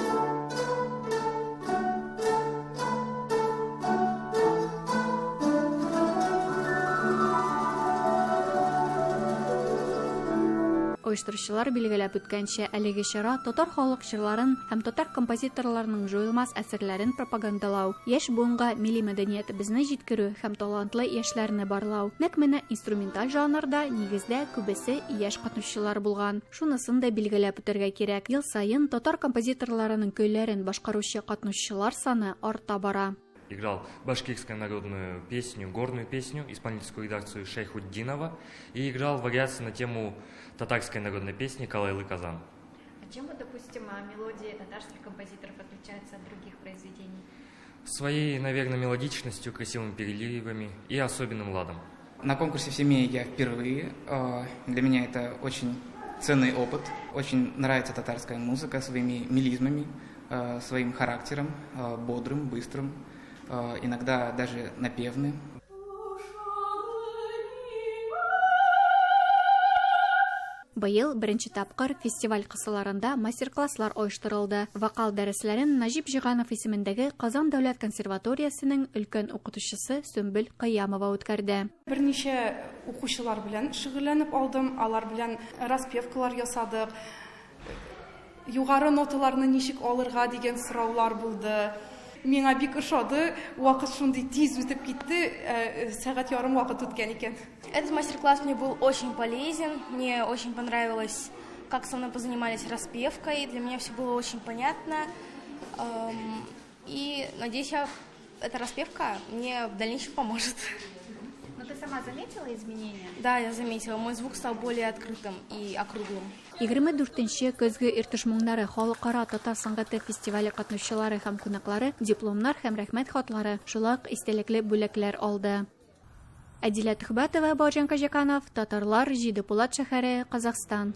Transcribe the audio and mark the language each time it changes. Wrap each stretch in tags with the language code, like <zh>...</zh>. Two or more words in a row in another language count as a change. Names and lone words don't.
<tt>Оештыручылар билгеләп үткәнчә, әлеге чара татар халык җырларын һәм татар композиторларының җуелмас әсәрләрен пропагандалау, яшь буынга милли мәдәният безне җиткерү һәм талантлы яшьләрне барлау. Нәкъ менә инструменталь жанрда нигездә күбесе яшь катнашучылар булган. Шунысын да билгеләп үтәргә кирәк. Ел саен татар композиторларының көйләрен башкаручы катнашучылар саны арта бара.</tt> <ru>Играл башкирскую народную песню, горную песню, исполнительскую редакцию Шайхуддинова и играл вариации на тему татарской народной песни «Калайлы Казан». А чем, допустим, мелодии татарских композиторов отличаются от других произведений? Своей, наверное, мелодичностью, красивыми переливами и особенным ладом. На конкурсе в семье я впервые. Для меня это очень ценный опыт. Очень нравится татарская музыка своими мелизмами, своим характером, бодрым, быстрым. Иногда даже напевны.</ru> <tt>Быел беренче тапкыр фестиваль кысаларында мастер-класслар оештырылды. Вокал дәресләрен Нәҗип Җиганов исемендәге Казан дәүләт консерваториясенең өлкән укытучысы Сөмбел Кыямова үткәрде. Берничә укучылар белән шөгыльләнеп алдым, алар белән распевкалар ясадык. Югары ноталарны ничек алырга дигән сораулар булды. Миңа бик ошады, вакыт шундый тиз үтеп китте, сәгать ярым вакыт үткән икән.</tt> <ru>Этот мастер-класс мне был очень полезен, мне очень понравилось, как со мной позанимались распевкой, для меня все было очень понятно, и надеюсь, эта распевка мне в дальнейшем поможет. Но ты сама заметила изменения? Да, я заметила, мой звук стал более открытым и округлым.</ru> <tt>24-нче көзге иртешмуңнары халыкара татар сәнгате фестивале катнашчылары һәм кунаклары дипломнар һәм рәхмәт хатлары, шулай ук истәлекле бүләкләр алды. Әдилә Төхбәтова, Бауҗан Кажаканов, Татарлар, Җидепулат шәһәре, Казахстан.</tt>